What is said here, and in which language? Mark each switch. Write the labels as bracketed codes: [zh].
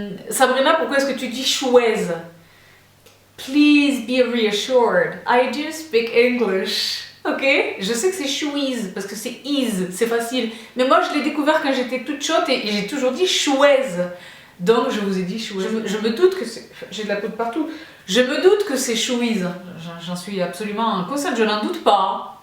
[fr] Sabrina, pourquoi est-ce que tu dis chouaise? [en] Please be reassured, I do speak English. Ok? [fr] Je sais que c'est chouise, parce que c'est ease, c'est facile. Mais moi je l'ai découvert quand j'étais toute chotte et j'ai toujours dit chouaise. Donc je vous ai dit chouise. Je me doute que c'est... J'ai de la poudre partout. Je me doute que c'est chouise. J'en suis absolument consciente, je n'en doute pas.